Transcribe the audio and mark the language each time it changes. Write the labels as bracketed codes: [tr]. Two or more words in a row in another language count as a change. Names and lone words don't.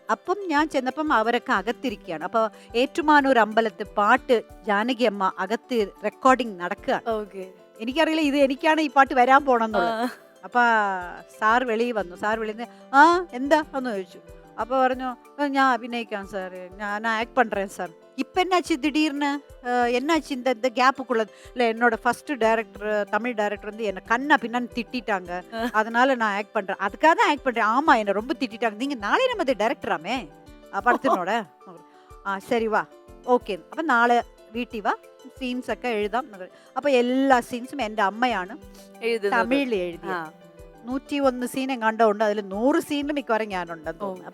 [ml] അപ്പം ഞാൻ ചെന്നപ്പം അവരൊക്കെ അകത്തിരിക്കുകയാണ്. അപ്പൊ ഏറ്റുമാനൂർ അമ്പലത്തിൽ പാട്ട് ജാനകി അമ്മ അകത്ത് റെക്കോർഡിങ് നടക്കുകയാണ്. എനിക്കറിയില്ല ഇത് എനിക്കാണ് ഈ പാട്ട് വരാൻ പോണെന്നുള്ളത്. അപ്പൊ സാർ വെളിയിൽ വന്നു. സാർ വെളിയിൽ എന്താ എന്ന് ചോദിച്ചു. അപ്പൊ പറഞ്ഞു, ഞാൻ അഭിനയിക്കാം സാർ, ഞാൻ [ta] ஆக்ட் பண்றேன் [ml] സാർ. [ta] இப்ப என்னாச்சு திடீர்னு, என்னாச்சு இந்த கேப்புக்குள்ள? இல்லை, என்னோட [en] first director, [ta] தமிழ் டைரக்டர் வந்து என்னை கண்ணா பின்னான்னு திட்டாங்க, அதனால நான் ஆக்ட் பண்றேன், அதுக்காக தான் ஆக்ட் பண்றேன். ஆமா, என்னை ரொம்ப திட்டாங்க. [ml] நீங்க നാളെ நம்ம ഡയറക്ടറാമേ പടത്തിനോട്. ശരി വാ, ഓക്കെ, അപ്പൊ നാളെ വീട്ടിൽ വാ, സീൻസ് ഒക്കെ എഴുതാം. അപ്പൊ എല്ലാ സീൻസും എൻ്റെ അമ്മയാണ് തമിഴിൽ എഴുതിയത്. 101 സീൻ കണ്ടുകൊണ്ട് അതിൽ 100 സീനിലും മിക്കവാറും ഞാനുണ്ടെന്ന് തോന്നുന്നു.